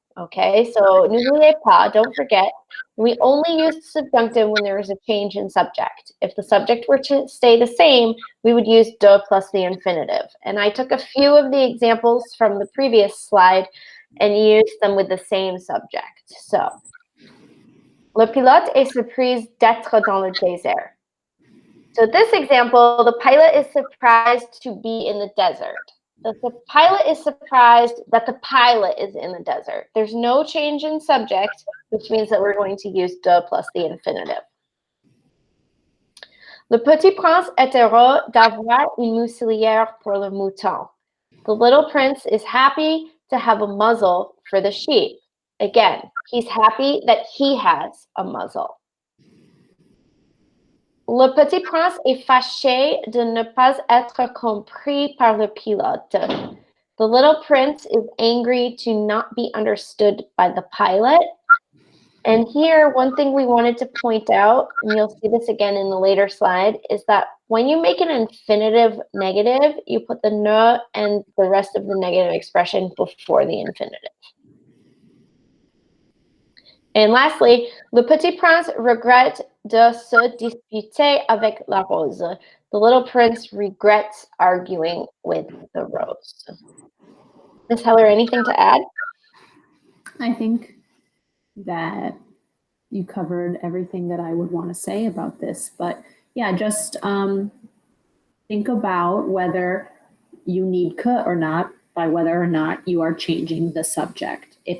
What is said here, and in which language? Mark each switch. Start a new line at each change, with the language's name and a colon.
English: Okay, so
French: n'oubliez pas,
English: don't forget, we only use the subjunctive when there is a change in subject. If the subject were to stay the same, we would use de plus the infinitive. And I took a few of the examples from the previous slide and used them with the same subject.
French: So, le pilote est surpris d'être dans le désert.
English: So this example, the pilot is surprised to be in the desert. The pilot is surprised that the pilot is in the desert. There's no change in subject, which means that we're going to use de plus the infinitive.
French: Le petit prince est heureux d'avoir une muselière pour le mouton.
English: The little prince is happy to have a muzzle for the sheep. Again, he's happy that he has a muzzle.
French: Le petit prince est fâché de ne pas être compris par le pilote.
English: The little prince is angry to not be understood by the pilot. And here, one thing we wanted to point out, and you'll see this again in the later slide, is that when you make an infinitive negative, you put the ne and the rest of the negative expression before the infinitive. And lastly,
French: le petit prince regrette de se disputer avec la rose.
English: The little prince regrets arguing with the rose. Ms. Heller, anything to add? I think that you covered everything that I would want to say about this. But yeah, just think about whether you need que or not by whether or not you are changing the subject.